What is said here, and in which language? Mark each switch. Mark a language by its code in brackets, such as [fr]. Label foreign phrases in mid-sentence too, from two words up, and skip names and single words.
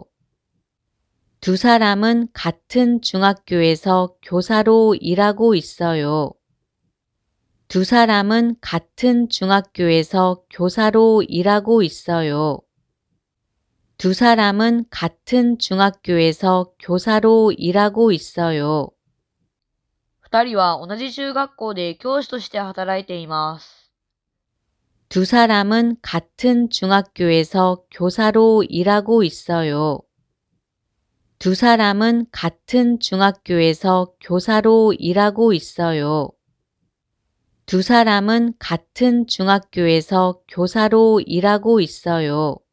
[ko] 두 사람은 같은 중학교에서 교사로 일하고 있어요. 두 사람은 같은 중학교에서 교사로 일하고 있어요. 두 사람은 같은 중학교에서 교사로 일하고 있어요. [ja] 二人は同じ中学校で教師として働いています。 [ko] 두 사람은 같은 중학교에서 교사로 일하고 있어요. 두 사람은 같은 중학교에서 교사로 일하고 있어요. 두 사람은 같은 중학교에서 교사로 일하고 있어요.